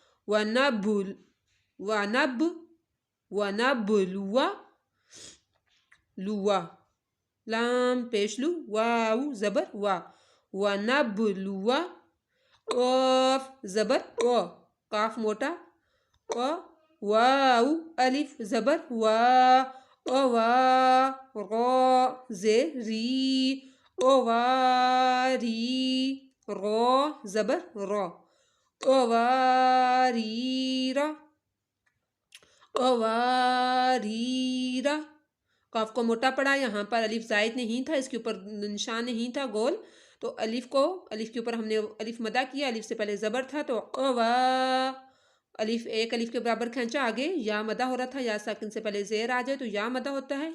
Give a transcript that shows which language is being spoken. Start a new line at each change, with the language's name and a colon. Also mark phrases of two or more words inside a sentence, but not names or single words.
Hindi: वनबलुवा लुवा, लाम पेश लू वाउ ज़बर वा वनबलुवा, क़ाफ ज़बर क़ काफ मोटा क़, वाउ अलिफ ज़बर वा क़वा, रा ज़ेर री क़वारी, रा ज़बर रा क़वारीरा क़वारीरा, काफ को मोटा पड़ा। यहाँ पर अलिफ ज़ायद नहीं था, इसके ऊपर निशान नहीं था गोल, तो अलिफ के ऊपर हमने अलिफ मदा किया, अलिफ से पहले ज़बर था तो क़वा, अलिफ एक अलिफ के बराबर खींचा, आगे या मदा हो रहा था, या साकिन से पहले ज़ेर आ जाए तो या मदा होता है।